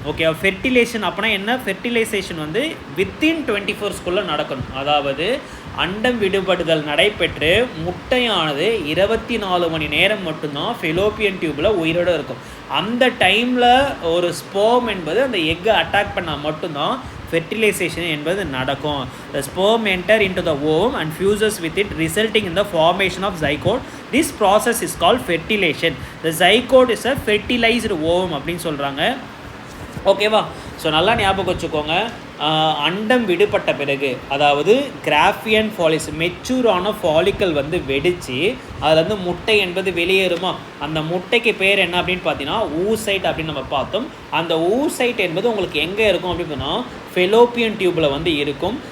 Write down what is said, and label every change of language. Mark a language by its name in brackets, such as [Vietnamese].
[Tamil] Okay, ஃபெர்டிலேஷன் அப்படின்னா என்ன? Fertilisation வந்து வித்தின் 24 ஹவர்ஸ்க்குள்ளே நடக்கணும். அதாவது அண்டம் விடுபடுதல் நடைபெற்று முட்டையானது 24 மணி நேரம் மட்டும்தான் ஃபெலோப்பியன் டியூப்பில் உயிரோடு இருக்கும். அந்த டைமில் ஒரு ஸ்போம் என்பது அந்த எக்கை அட்டாக் பண்ணால் மட்டும்தான் ஃபெர்டிலைசேஷன் என்பது நடக்கும். [English] The sperm enter into the ovum and fuses with it, resulting in the formation of zygote. This process is called fertilization. The zygote is a fertilized ovum [Tamil] அப்படின்னு சொல்கிறாங்க. ஓகேவா? ஸோ நல்லா ஞாபகம் வச்சுக்கோங்க. அண்டம் விடுபட்ட பிறகு, அதாவது கிராஃபியன் ஃபாலிஸ் மெச்சூரான ஃபாலிக்கல் வந்து வெடித்து அதில் முட்டை என்பது வெளியேறுமா, அந்த முட்டைக்கு பேர் என்ன அப்படின்னு பார்த்தீங்கன்னா ஊசைட் அப்படின்னு நம்ம பார்த்தோம். அந்த ஊசைட் என்பது உங்களுக்கு எங்கே இருக்கும் அப்படின்னு சொன்னால் ஃபெலோப்பியன் டியூப்பில் வந்து இருக்கும்.